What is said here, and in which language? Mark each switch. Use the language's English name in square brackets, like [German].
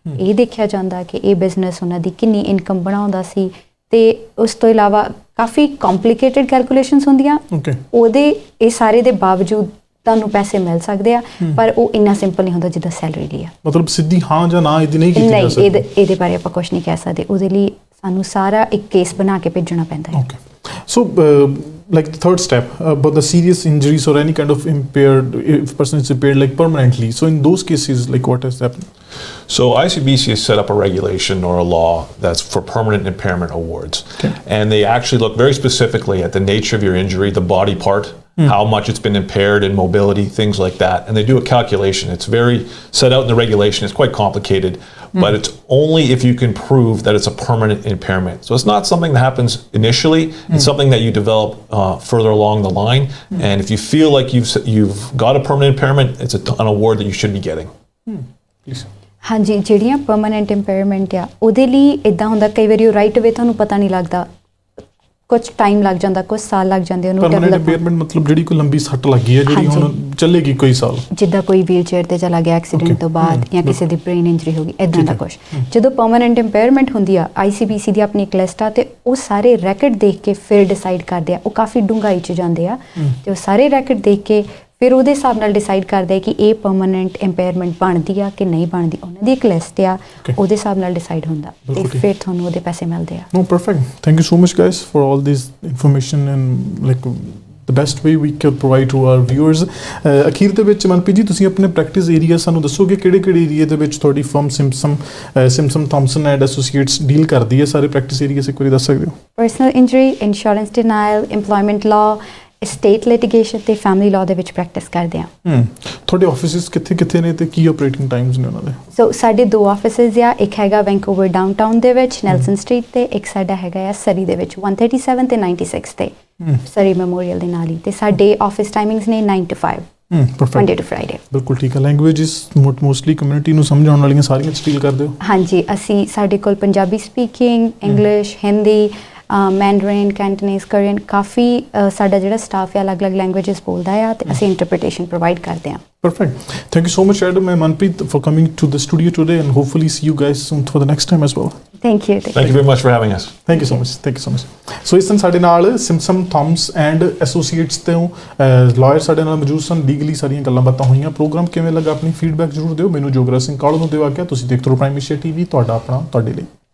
[Punjabi] ਇਹ ਦੇਖਿਆ ਜਾਂਦਾ ਕਿ ਇਹ ਬਿਜ਼ਨਸ ਉਹਨਾਂ ਦੀ ਕਿੰਨੀ ਇਨਕਮ ਬਣਾਉਂਦਾ ਸੀ, ਤੇ ਉਸ ਤੋਂ ਇਲਾਵਾ ਕਾਫੀ ਕੰਪਲੀਕੇਟਡ ਕੈਲਕੂਲੇਸ਼ਨਸ ਹੁੰਦੀਆਂ। ਉਹਦੇ ਇਹ ਸਾਰੇ ਦੇ ਬਾਵਜੂਦ ਤੁਹਾਨੂੰ ਪੈਸੇ ਮਿਲ ਸਕਦੇ ਆ, ਪਰ ਉਹ ਇੰਨਾ ਸਿੰਪਲ ਨਹੀਂ ਹੁੰਦਾ ਜਿੱਦਾਂ ਸੈਲਰੀ ਲਈ ਆ। ਮਤਲਬ ਸਿੱਧੀ ਹਾਂ ਜਾਂ ਨਾ ਇਹਦੀ ਨਹੀਂ ਕੀਤੀ ਜਾ ਸਕਦੀ। ਨਹੀਂ, ਇਹਦੇ ਬਾਰੇ ਆਪਾਂ ਕੁਝ ਨਹੀਂ ਕਹਿ ਸਕਦੇ। ਉਹਦੇ ਲਈ ਸਾਨੂੰ ਸਾਰਾ ਇੱਕ ਕੇਸ ਬਣਾ ਕੇ ਭੇਜਣਾ ਪੈਂਦਾ ਹੈ। [English] So like the third step, but the serious injuries or any kind of impaired, if person is impaired like permanently, so in those cases, like what has happened? So ICBC has set up a regulation or a law that's for permanent impairment awards. And they actually look very specifically at the nature of your injury, the body part, how much it's been impaired in mobility, things like that. And they do a calculation. It's very set out in the regulation. It's quite complicated. but it's only if you can prove that it's a permanent impairment. So it's not something that happens initially. It's something that you develop further along the line. And if you feel like you've got a permanent impairment, it's an award that you should be getting. Please. [Punjabi] ਹਾਂਜੀ, ਜਿਹੜੀਆਂ permanent impairment ਆ ਉਹਦੇ ਲਈ ਇਦਾਂ ਹੁੰਦਾ ਕਈ ਵਾਰੀ ਉਹ ਰਾਈਟ ਅਵੇ ਤੁਹਾਨੂੰ ਪਤਾ ਨਹੀਂ ਲੱਗਦਾ, ਕੁਝ ਟਾਈਮ ਲੱਗ ਜਾਂਦਾ, ਕੁਝ ਸਾਲ ਲੱਗ ਜਾਂਦੇ ਉਹਨੂੰ ਪਰਮਾਨੈਂਟ ਇੰਪੇਅਰਮੈਂਟ ਮਤਲਬ ਜਿਹੜੀ ਕੋਈ ਲੰਬੀ ਸੱਟ ਲੱਗੀ ਹੈ ਜਿਹੜੀ ਹੁਣ ਚੱਲੇਗੀ ਕੋਈ ਸਾਲ, ਜਿੱਦਾਂ ਕੋਈ ਵੀਲ ਚੇਅਰ ਤੇ ਚਲਾ ਗਿਆ ਐਕਸੀਡੈਂਟ ਤੋਂ ਬਾਅਦ ਜਾਂ ਕਿਸੇ ਦੀ ਬ੍ਰੇਨ ਇੰਜਰੀ ਹੋ ਗਈ, ਇਦਾਂ ਦਾ ਕੁਝ। ਜਦੋਂ ਪਰਮਾਨੈਂਟ ਇੰਪੇਅਰਮੈਂਟ ਹੁੰਦੀ ਆ, ICBC ਦੀ ਆਪਣੀ ਇੱਕ ਲਿਸਟ ਆ ਤੇ ਉਹ ਸਾਰੇ ਰੈਕਡ ਦੇਖ ਕੇ ਫਿਰ ਡਿਸਾਈਡ ਕਰਦੇ ਆ, ਉਹ ਕਾਫੀ ਡੂੰਘਾਈ 'ਚ ਜਾਂਦੇ ਆ ਤੇ ਉਹ ਸਾਰੇ ਰੈਕਡ ਦੇਖ ਕੇ ਫਿਰ ਉਹਦੇ ਹਿਸਾਬ ਨਾਲ ਡਿਸਾਈਡ ਕਰਦੇ ਕਿ ਇਹ ਪਰਮਾਨੈਂਟ ਇੰਪੇਅਰਮੈਂਟ ਬਣਦੀ ਆ ਕਿ ਨਹੀਂ ਬਣਦੀ। ਉਹਨਾਂ ਦੀ ਇੱਕ ਲਿਸਟ ਆ, ਉਹਦੇ ਹਿਸਾਬ ਨਾਲ ਡਿਸਾਈਡ ਹੁੰਦਾ ਤੇ ਫਿਰ ਤੁਹਾਨੂੰ ਉਹਦੇ ਪੈਸੇ ਮਿਲਦੇ ਆ। [English] No, perfect. Thank you so much, guys, for all this information and like the best way we can provide to our viewers. [Punjabi] ਅਖੀਰ ਦੇ ਵਿੱਚ ਮਨਪ੍ਰੀਤ ਜੀ ਤੁਸੀਂ ਆਪਣੇ ਪ੍ਰੈਕਟਿਸ ਏਰੀਆ ਸਾਨੂੰ ਦੱਸੋਗੇ ਕਿਹੜੇ ਏਰੀਆ ਦੇ ਵਿੱਚ ਤੁਹਾਡੀ firm ਸਿਮਸਮ Thomson and associates deal ਕਰਦੀ ਹੈ? ਸਾਰੇ ਪ੍ਰੈਕਟਿਸ ਏਰੀਆ ਇੱਕ ਵਾਰੀ ਦੱਸ ਸਕਦੇ ਹੋ? Personal injury, insurance denial, employment law, state litigation ਤੇ ਫੈਮਿਲੀ ਲਾਅ ਦੇ ਵਿੱਚ ਪ੍ਰੈਕਟਿਸ ਕਰਦੇ ਆ। ਤੁਹਾਡੇ ਆਫਿਸਿਸ ਕਿੱਥੇ ਨੇ ਤੇ ਕੀ ਆਪਰੇਟਿੰਗ ਟਾਈਮਸ ਨੇ ਉਹਨਾਂ ਦੇ? ਸੋ ਸਾਡੇ 2 ਆਫਿਸਿਸ ਆ, ਇੱਕ ਹੈਗਾ ਵੈਂਕੂਵਰ ਡਾਊਨਟਾਊਨ ਦੇ ਵਿੱਚ ਨੈਲਸਨ ਸਟਰੀਟ ਤੇ, ਇੱਕ ਸਾਡਾ ਹੈਗਾ ਆ ਸਰੀ ਦੇ ਵਿੱਚ 137 ਤੇ 96 ਤੇ, ਸਰੀ ਮੈਮੋਰੀਅਲ ਦੇ ਨਾਲ ਹੀ। ਤੇ ਸਾਡੇ ਆਫਿਸ ਟਾਈਮਿੰਗਸ ਨੇ [English] 9 to 5 Monday to Friday। [Punjabi] ਬਿਲਕੁਲ ਠੀਕ ਹੈ। ਲੈਂਗੁਏਜਸ ਮੋਸਟਲੀ ਕਮਿਊਨਿਟੀ ਨੂੰ ਸਮਝ ਆਉਣ ਵਾਲੀਆਂ ਸਾਰੀਆਂ ਸਟੀਲ ਕਰਦੇ ਹੋ? ਹਾਂਜੀ, ਅਸੀਂ ਸਾਡੇ ਕੋਲ Punjabi speaking, English, Hindi, Mandarin, ਕੈਂਟਨੀਜ਼, Korean, ਕਾਫੀ ਸਾਡਾ ਜਿਹੜਾ ਸਟਾਫ ਹੈ ਅਲੱਗ-ਅਲੱਗ ਲੈਂਗੁਏਜਸ ਬੋਲਦਾ ਆ ਤੇ ਅਸੀਂ ਇੰਟਰਪ੍ਰੀਟੇਸ਼ਨ ਪ੍ਰੋਵਾਈਡ ਕਰਦੇ ਹਾਂ। [English] Perfect. Thank you so much, Adam and Manpreet, for coming to the studio today, and hopefully see you guys soon for the next time as well. Thank you. Thank you very much for having us. Thank you so much. Thank you so much. [Punjabi] So ਇਸ ਦਿਨ ਸਾਡੇ ਨਾਲ ਸਿਮਸਮ Thomas and associates ਤੋਂ lawyer ਸਾਡੇ ਨਾਲ ਮੌਜੂਦ ਸਨ। Legally ਸਾਰੀਆਂ ਗੱਲਾਂ ਬਾਤਾਂ ਹੋਈਆਂ। ਪ੍ਰੋਗਰਾਮ ਕਿਵੇਂ ਲੱਗਾ? ਆਪਣੀ ਫੀਡਬੈਕ ਜ਼ਰੂਰ ਦਿਓ। ਮੈਨੂੰ ਜੋਗਰਾ ਸਿੰਘ ਕਾਲੂ ਨੂੰ ਦਿਓ ਆਗਿਆ। ਤੁਸੀਂ ਦੇਖਦੇ ਰਹੋ ਪ੍ਰਾਈਮ ਏਸ਼ੀਆ TV, ਤੁਹਾਡਾ ਆਪਣਾ ਤੁਹਾਡੇ ਲਈ।